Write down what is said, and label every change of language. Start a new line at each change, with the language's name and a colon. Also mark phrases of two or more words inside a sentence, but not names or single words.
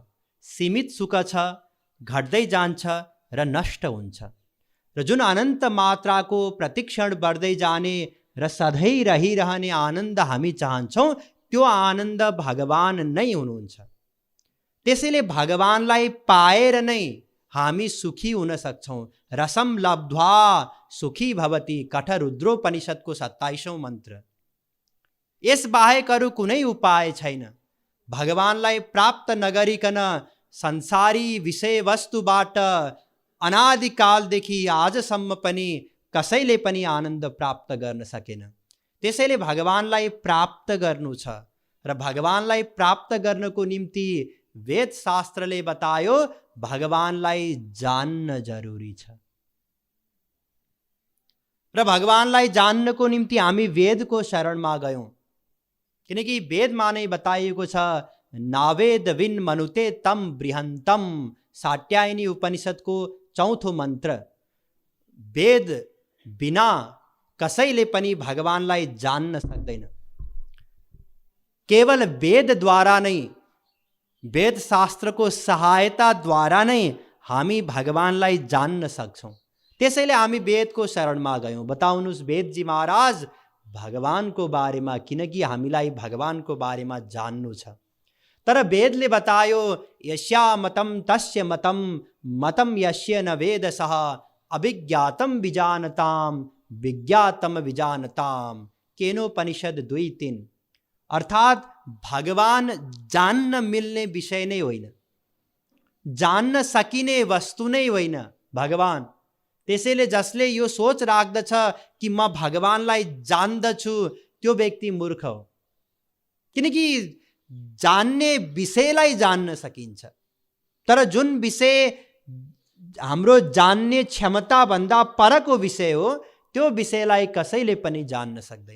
Nepali: सीमित सुख छ, घट्दै जान्छ र नष्ट हुन्छ। र जुन अनन्त मात्राको, प्रतिक्षण बढ्दै जाने र सधैँ रहिरहने आनन्द हामी चाहन्छौँ त्यो आनन्द भगवान नै हुनुहुन्छ। त्यसैले भगवानलाई पाएर नै हामी सुखी हुन सक्छौँ।
Sanskrit: रसम लब्ध्वा सुखी भवति,
Nepali: कठरुद्रोपनिषदको 27औं मन्त्र। यस बाहेक अरू कुनै उपाय छैन। भगवानलाई प्राप्त नगरिकन संसारी विषय वस्तुबाट अनादिकालदेखि आजसम्म पनि कसैले पनि आनन्द प्राप्त गर्न सकेन। त्यसैले भगवानलाई प्राप्त गर्नु छ र भगवानलाई प्राप्त गर्नको निम्ति वेद शास्त्रले बतायो भगवानलाई जान्न जरुरी छ। र भगवानलाई जान्नको निम्ति हामी वेदको शरणमा गयौँ, किनकि वेदमा नै बताइएको छ
Sanskrit: नावेद विन मनुते तम बृहन्तम,
Nepali: साट्यायनी उपनिषदको 4औं मन्त्र। वेद बिना कसैले पनि भगवानलाई जान्न सक्दैन। केवल वेदद्वारा नै, वेद शास्त्रको सहायताद्वारा नै हामी भगवानलाई जान्न सक्छौँ। त्यसैले हामी वेदको शरणमा गयौँ। बताउनुहोस् वेदजी महाराज भगवानको बारेमा, किनकि हामीलाई भगवानको बारेमा जान्नु छ। तर वेदले बतायो
Sanskrit: यस्या मतम तस्य मतम, मतम यस्य न वेदसः, अभिज्ञातम विजानताम विज्ञातम विजानताम।
Nepali: केनोपनिषद 2:3। अर्थात भगवान जान्न मिल्ने विषय नै होइन, जान्न सकिने वस्तु नै होइन भगवान। त्यसैले जसले यो सोच राख्दछ कि म भगवानलाई जान्दछु त्यो व्यक्ति मूर्ख हो। किनकि जान्ने विषयलाई जान्न सकिन्छ, तर जुन विषय हाम्रो जान्ने क्षमता भन्दा परको विषय हो त्यो विषयलाई कसैले पनि जान्न सक्दैन।